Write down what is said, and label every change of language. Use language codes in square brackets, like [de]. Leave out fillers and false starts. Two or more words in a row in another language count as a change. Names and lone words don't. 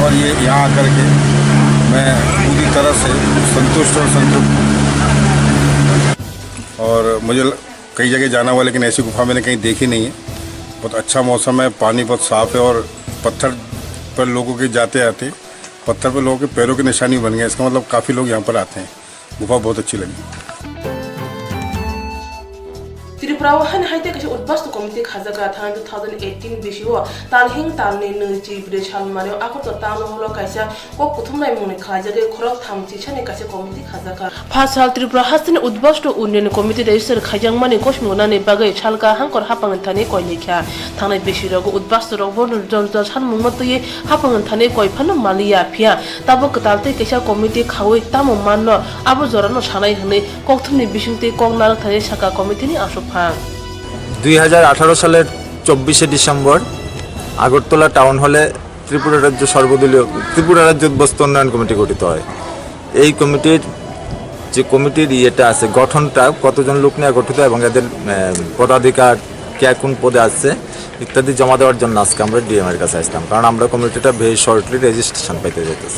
[hi] और ये यहाँ आकर के मैं पूरी तरह से संतुष्ट और संतुष्ट, और मुझे कई जगह जाना हुआ लेकिन ऐसी गुफा मैंने कहीं देखी नहीं है। बहुत अच्छा मौसम है, पानी बहुत साफ़ है, और पत्थर पर लोगों के जाते आते पत्थर पर लोगों के पैरों की निशानी बन गया। इसका मतलब काफ़ी लोग यहाँ पर आते हैं। गुफा बहुत अच्छी लगी। [trp] त्रिपुरा हानि हाइते कसे उद्बस्त कमिटी खाजागा थान 2018 बिसिओ तालहिं तालनि नैथि ब्रै सालमानो आखत तानो हलो कायसा को कुथुमनाय मुनि खाजागे खरक थामथि सानि कासे कमिटी खाजागा फासाल त्रिपुरा हासिनि उद्बस्त उन्नयन कमिटी दैसर खाजांमानि कस्मनानि बागै सालका हांकर हापांगन थाने कयलेखा थांनाय बिसिरगो उद्बस्त रगबो जरजा सानमुंगतयै हापांगन थाने कयफानो मालिया फिया ताबो कतालते कैसा कमिटी खावै तामो माननो आबो जरानो सानाय हनै कक्थुमनि बिसिंते कगनार थाने साका कमिटिनि आसु [bn] 2018 সালের 24শে ডিসেম্বর আগরতলা টাউন হলে ত্রিপুরা রাজ্য সর্বদলীয় ত্রিপুরা রাজ্য উদ্বস্ত উন্নয়ন কমিটি গঠিত হয়। এই কমিটির যে কমিটির ইয়েটা আছে, গঠনটা কতজন লোক নিয়ে গঠিত এবং এদের পদাধিকার কে কোন পদে আছে ইত্যাদি জমা দেওয়ার জন্য আজকে আমরা ডিএম এর কাছে আসলাম, কারণ আমরা কমিটিটা [en] very shortly [bn] রেজিস্ট্রেশন পাইতে যেতেছে।